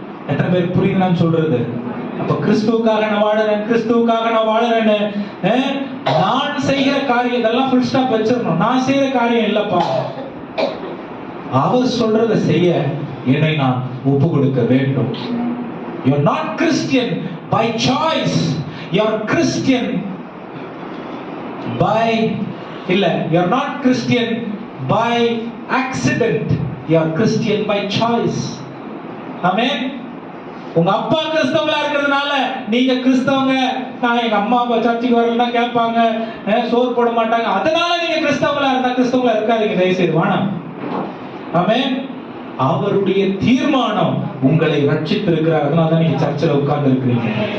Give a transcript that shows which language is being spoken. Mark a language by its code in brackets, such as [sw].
[ta] எத்தனை பேர் புரியுது நான் சொல்றது? அப்ப கிறிஸ்துவுக்காக நான் வாழறேன்னு நான் செய்கிற காரியம் இதெல்லாம் ஃபுல் ஸ்டாப் வச்சிடணும். நான் செய்யற காரியம் இல்லப்பா, அவர் சொல்றதை செய்ய என்னை நான் ஒப்பு கொடுக்க வேண்டும். [en] You are not Christian by choice. You are Christian by you are not Christian by accident. You are Christian by choice. Amen. [ta] உங்க அப்பா கிறிஸ்தவங்களா இருக்கிறதுனால நீங்க கிறிஸ்தவங்க, நான் எங்க அம்மா அப்பா சர்ச்சுக்கு வரலன்னா கேட்பாங்க, சோறு போட மாட்டாங்க, அதனால நீங்க கிறிஸ்தவங்களா இருந்தா கிறிஸ்தவங்களா இருக்காதீங்க தயவுசெய்து. வானம். ஆமென். அவருடைய தீர்மானம் உங்களை ரட்சித்திருக்கிறார், அதனால தான் நீங்க சர்ச்சில் உட்கார்ந்து இருக்கிறீங்க.